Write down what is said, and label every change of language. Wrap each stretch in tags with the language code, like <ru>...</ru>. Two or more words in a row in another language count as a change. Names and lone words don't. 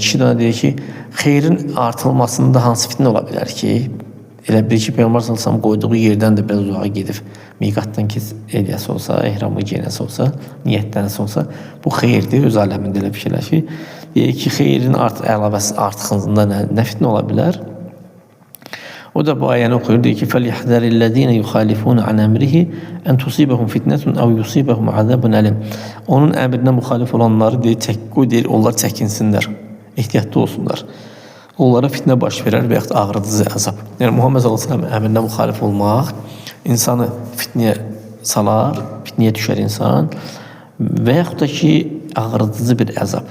<az>Kişi də deyir ki, xeyrin artılmasında hansı fitnə ola bilər ki, elə bir ki, Peyğəmbər</az> <ar>صلى الله عليه وسلم</ar> <az>qoyduğu yerdən də biraz uzağa gedib, miqatdan eləyəsi olsa, ehramı geyinəsi olsa, niyyətlənəsi olsa, bu xeyirdir, öz aləmində elə fikirləşir. Deyir ki, xeyrin əlavəsi artıqlığında nə fitnə ola bilər? O da bu ayəni oxuyur, deyir ki,</az> <ar>فَلْيَحْذَرِ الَّذ۪ينَ يُخَالِفُونَ عَنْ أَمْرِهِ أَنْ تُصِيبَهُمْ فِتْنَةٌ أَوْ يُصِيبَهُمْ عَذَابٌ أَلِيمٌ.</ar> <az>Onun əmrinə müxalif olanları deyir, onlar çəkinsinlər, ehtiyatlı olsunlar. Onlara fitnə baş verər və yaxud ağrıdıcı əzab. Yəni, Muhammed</az> <ar>صلى الله عليه وسلم</ar> <az>əmrinə müxalif olmaq insanı fitnəyə salar, fitnəyə düşər insan və yaxud da ki, ağrıdıcı bir əzab.</az>